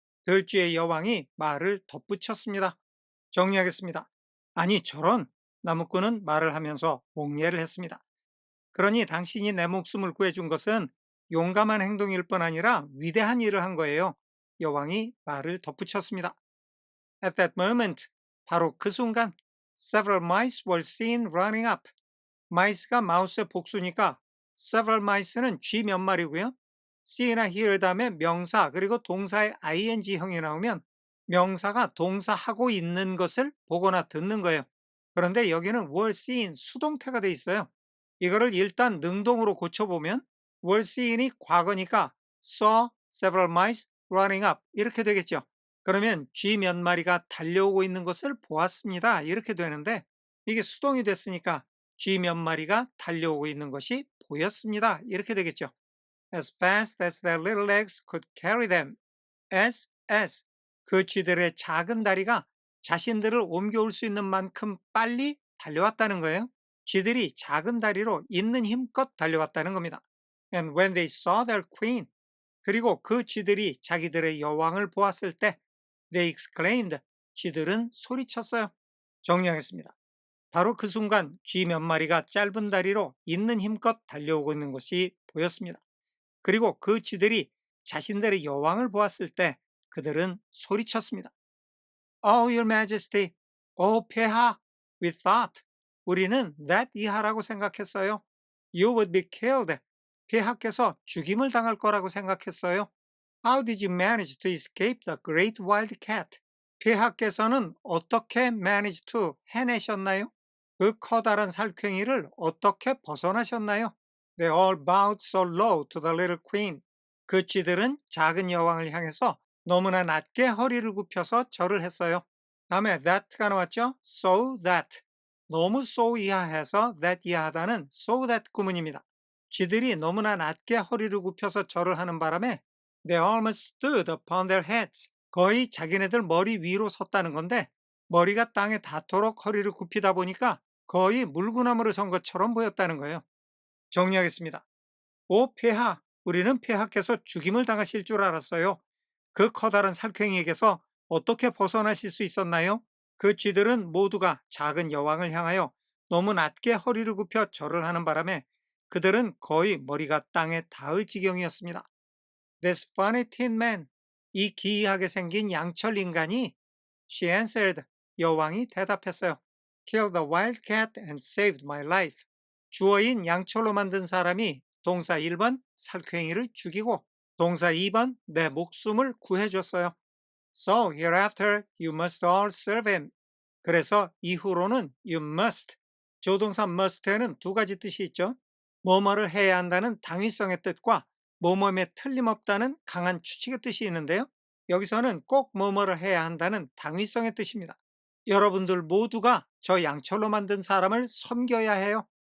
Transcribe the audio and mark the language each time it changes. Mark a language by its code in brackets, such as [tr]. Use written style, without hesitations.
[ko] 들쥐의 여왕이 말을 덧붙였습니다. 정리하겠습니다. 아니 저런, 나무꾼은 말을 하면서 목례를 했습니다. 그러니 당신이 내 목숨을 구해준 것은 용감한 행동일 뿐 아니라 위대한 일을 한 거예요. 여왕이 말을 덧붙였습니다. [en] At that moment, [ko] 바로 그 순간, [en] several mice were seen running up. [ko] mice가 마우스의 복수니까 [en] several mice [ko] 는 쥐 몇 마리고요. see나 hear 다음에 명사 그리고 동사의 ing형이 나오면 명사가 동사하고 있는 것을 보거나 듣는 거예요. 그런데 여기는 were seen 수동태가 돼 있어요. 이거를 일단 능동으로 고쳐보면 were seen이 과거니까 [en] saw several mice running up [ko] 이렇게 되겠죠. 그러면 쥐 몇 마리가 달려오고 있는 것을 보았습니다. 이렇게 되는데 이게 수동이 됐으니까 쥐 몇 마리가 달려오고 있는 것이 보였습니다. 이렇게 되겠죠. [en] As fast as their little legs could carry them. [ko] as 그 쥐들의 작은 다리가 자신들을 옮겨올 수 있는 만큼 빨리 달려왔다는 거예요. 쥐들이 작은 다리로 있는 힘껏 달려왔다는 겁니다. [en] And when they saw their queen, [ko] 그리고 그 쥐들이 자기들의 여왕을 보았을 때 [en] they exclaimed, [ko] 쥐들은 소리쳤어요. 정리하겠습니다. 바로 그 순간 쥐 몇 마리가 짧은 다리로 있는 힘껏 달려오고 있는 것이 보였습니다. 그리고 그 쥐들이 자신들의 여왕을 보았을 때 그들은 소리쳤습니다. [en] Oh, your majesty. [ko] 폐하. [en] We thought. [ko] 우리는 that 이하라고 생각했어요. [en] You would be killed. [ko] 폐하께서 죽임을 당할 거라고 생각했어요. [en] How did you manage to escape the great wild cat? [ko] 폐하께서는 어떻게 manage to 해내셨나요? 그 커다란 살쾡이를 어떻게 벗어나셨나요? [en] They all bowed so low to the little queen. [ko] 그 쥐들은 작은 여왕을 향해서 너무나 낮게 허리를 굽혀서 절을 했어요. 다음에 that가 나왔죠? [en] So that. [ko] 너무 so 이하해서 that 이하하다는 so that 구문입니다. 쥐들이 너무나 낮게 허리를 굽혀서 절을 하는 바람에 [en] they almost stood upon their heads. [ko] 거의 자기네들 머리 위로 섰다는 건데 머리가 땅에 닿도록 허리를 굽히다 보니까 거의 물구나무를 선 것처럼 보였다는 거예요. 정리하겠습니다. 오 폐하, 우리는 폐하께서 죽임을 당하실 줄 알았어요. 그 커다란 살쾡이에게서 어떻게 벗어나실 수 있었나요? 그 쥐들은 모두가 작은 여왕을 향하여 너무 낮게 허리를 굽혀 절을 하는 바람에 그들은 거의 머리가 땅에 닿을 지경이었습니다. [en] This funny tin man, [ko] 이 기이하게 생긴 양철 인간이 [en] She answered, [ko] 여왕이 대답했어요. [en] Killed the wild cat and saved my life. [ko] 주어인 양철로 만든 사람이 동사 1번 살쾡이를 죽이고 동사 2번 내 목숨을 구해줬어요. [en] So hereafter you must all serve him. [ko] 그래서 이후로는 [en] you must. [ko] 조동사 must에는 두 가지 뜻이 있죠. 뭐뭐를 해야 한다는 당위성의 뜻과 뭐뭐에 틀림없다는 강한 추측의 뜻이 있는데요. 여기서는 꼭 뭐뭐를 해야 한다는 당위성의 뜻입니다. 여러분들 모두가 저 양철로 만든 사람을 섬겨야 해요.